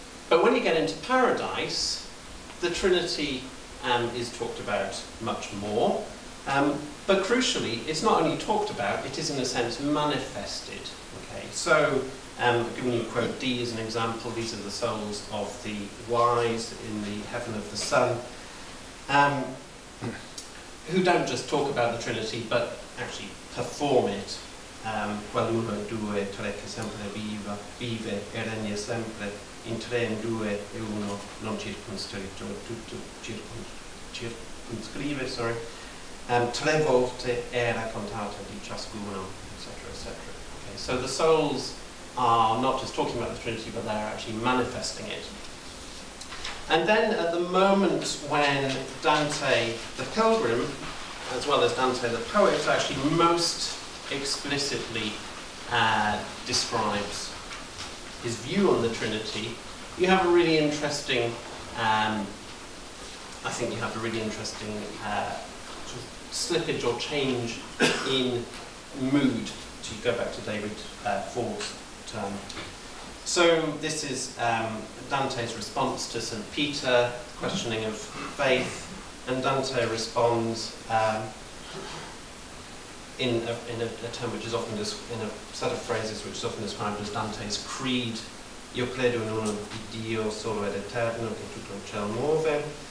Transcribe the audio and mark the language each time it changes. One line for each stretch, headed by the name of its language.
English: But when you get into Paradise, the Trinity is talked about much more, but crucially, it's not only talked about, it is in a sense manifested. Okay, so giving you quote D as an example, these are the souls of the wise in the heaven of the sun, who don't just talk about the Trinity, but actually perform it.
Italian: Qual uno e due, tre che sempre vive e regna sempre, in tre in due e uno non circonscritto, tutto circonscrive,
English: sorry.
Italian: Tre volte era contata di ciascuno, etc., etc.
English: So the souls are not just talking about the Trinity, but they're actually manifesting it. And then at the moment when Dante the pilgrim, as well as Dante the poet, actually most explicitly describes his view on the Trinity, you have a really interesting, I think you have a really interesting sort of slippage or change in mood, to go back to David Ford's term. So this is Dante's response to St. Peter, questioning of faith, and Dante responds in a term which is often, in a set of phrases which is often described as Dante's creed.
Italian: Io credo in uno di Dio solo ed eterno che tutto il cielo muove.